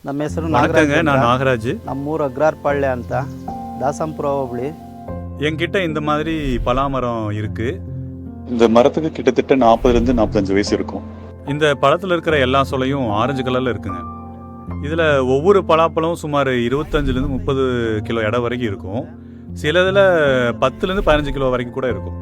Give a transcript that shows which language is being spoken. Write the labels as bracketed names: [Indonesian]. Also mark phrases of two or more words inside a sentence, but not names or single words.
[Kannada] ನಮ್ಮ ಹೆಸರು [Tamil] வணக்கங்க, நான் நாகராஜ். [Kannada] ನಮ್ಮೂರು ಅಗ್ರಾರ್ಪಾಳ್ಯ ಅಂತ ದಾಸಂಪುರ ಹೋಬಳಿ. [Tamil] என்கிட்ட இந்த மாதிரி பலாமரம் இருக்கு. இந்த மரத்துக்கு கிட்டத்தட்ட 40லேருந்து 45 வயசு இருக்கும். இந்த பழத்தில் இருக்கிற எல்லா சொலையும் ஆரஞ்சு கலரில் இருக்குங்க. இதில் ஒவ்வொரு பலாப்பழமும் சுமார் 25லேருந்து 30 கிலோ எடை வரைக்கும் இருக்கும். சில இதில் 10லேருந்து 15 கிலோ வரைக்கும் கூட இருக்கும்.